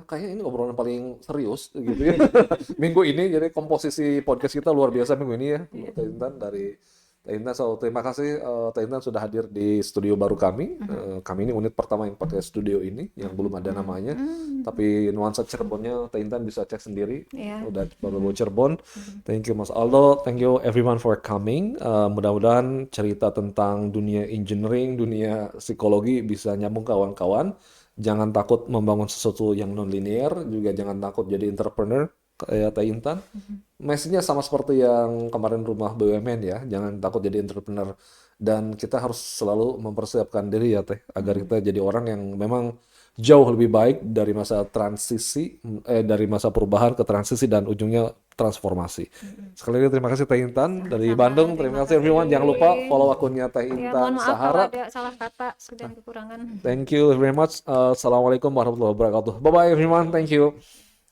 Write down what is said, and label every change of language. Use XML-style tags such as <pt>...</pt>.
<id>Kayaknya ini obrolan paling serius gitu ya. Minggu ini, jadi komposisi podcast kita luar biasa minggu ini ya. Teh Intan dari Teh Intan, so terima kasih Teh Intan sudah hadir di studio baru kami. Kami ini unit pertama yang pakai studio ini, yang belum ada namanya. Tapi nuansa Cirebonnya Teh Intan bisa cek sendiri. Iya. Udah baru Cirebon.</id> <en>Thank you Mas Aldo, thank you everyone for coming.</en> <id>Mudah-mudahan cerita tentang dunia engineering, dunia psikologi bisa nyambung kawan-kawan. Jangan takut membangun sesuatu yang non-linear, juga jangan takut jadi entrepreneur kayak Teh Intan. Message-nya sama seperti yang kemarin rumah BUMN ya, jangan takut jadi entrepreneur. Dan kita harus selalu mempersiapkan diri ya Teh, agar kita jadi orang yang memang jauh lebih baik dari masa transisi, dari masa perubahan ke transisi dan ujungnya transformasi. Sekali lagi terima kasih Teh Intan dari Bandung. Terima kasih everyone. Jangan lupa follow akunnya Teh Ya, Intan mohon maaf kalau Sahara. ada salah kata dan kekurangan.</id> <en>Thank you very much.</en> <ar>Assalamualaikum warahmatullahi wabarakatuh.</ar> <en>Bye bye everyone. Thank you.</en>